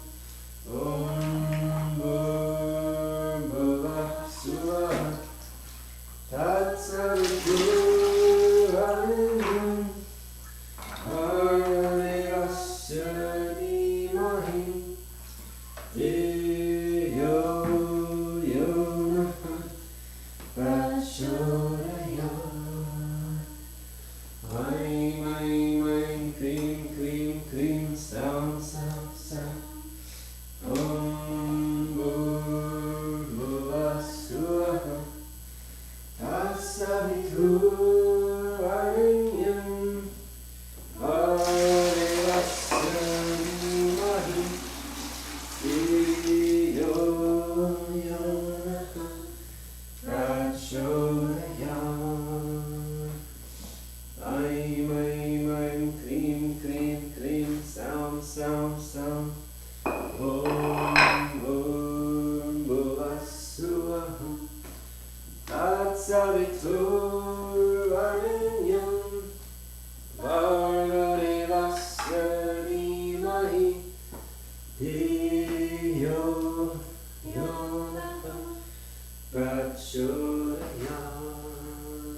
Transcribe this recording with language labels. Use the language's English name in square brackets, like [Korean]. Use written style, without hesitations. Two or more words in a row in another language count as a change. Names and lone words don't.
[Sanskrit] Om Bhurbhuvah Suvah Tatsaviturvarenyam Bhargavasya Dhimahi Dhiyo Yonah Prachodayat. Aim, aim, aim, krim, krim, krim, sam, sam, sam. Om Bhurbhuvah Suvah Tatsaviturvarenyam Bhargavasya Dhimahi Dhiyo Yonah Prachodayat. Aim, aim, aim, krim, krim, krim, sam, sam, sam. Om Bhurbhuvah Suvah Tatsaviturvarenyam Bhargavasya Dhimahi Dhiyo Yonah Prachodayat.